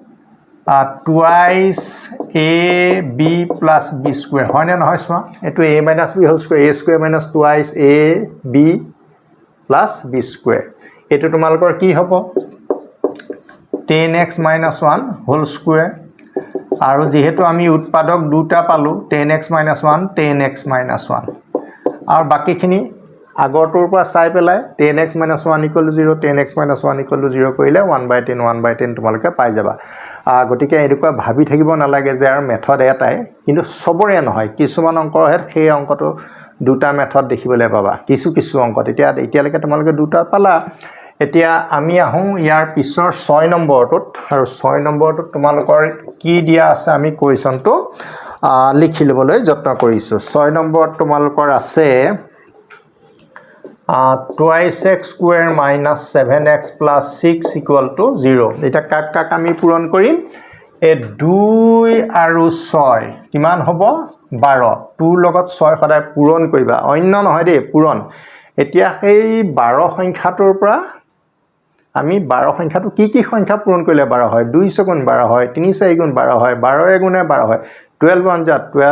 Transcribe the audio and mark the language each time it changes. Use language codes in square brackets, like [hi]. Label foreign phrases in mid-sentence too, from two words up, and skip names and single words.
[en] twice ab plus b square [as] হয় না নহয় সোয়া এটো [en] a minus b whole square a square minus twice a b plus b square [as] এটো তোমালকৰ কি হ'ব [en] 10x minus 1 whole square [as] আৰু যেহেতু আমি উৎপাদক দুটা পালো [en] 10x minus 1 10x minus 1 [as] আৰু বাকিখিনি আগৰটোৰ পৰা চাই পেলাই [en] 10x minus 1 equal to 0 10x minus 1 equal to 0 [as] কৰিলে 1/10 তোমালকে পাই যাবা গটিকে এডুকা ভাবি থাকিব নালাগে যে আৰু মেথড এটাই কিন্তু সবৰে নহয় কিছুমান অংকৰ হেত সেই অংকটো দুটা মেথড দেখিবলৈ পাবা কিছু অংকত এতিয়ালৈকে তোমালকে দুটা পালা এতিয়া আমি আহোঁ ইয়াৰ পিছৰ 6 নম্বৰটোত আৰু 6 নম্বৰটোত তোমালকৰ কি দিয়া আছে আমি কোৱেশ্যনটো লিখি লবলৈ যত্ন কৰিছো 6 নম্বৰত তোমালকৰ আছে [en] twice x square minus 7x plus 6 equal to 0 [as] এটা কাক আমি পূৰণ কৰিম এ 2 আৰু 6 কিমান হ'ব 12 2 লগত 6 সদায় পূৰণ কৰিবা অন্য নহয় দেই পূৰণ এতিয়া সেই 12 সংখ্যাটোৰ পৰা আমি 12 সংখ্যাটো কি সংখ্যা পূৰণ কৰিলে 12 হয় 2 গুণ 12 হয় 3 4 গুণ 12 হয় 12 গুণে 12 হয় 12 1 যা 12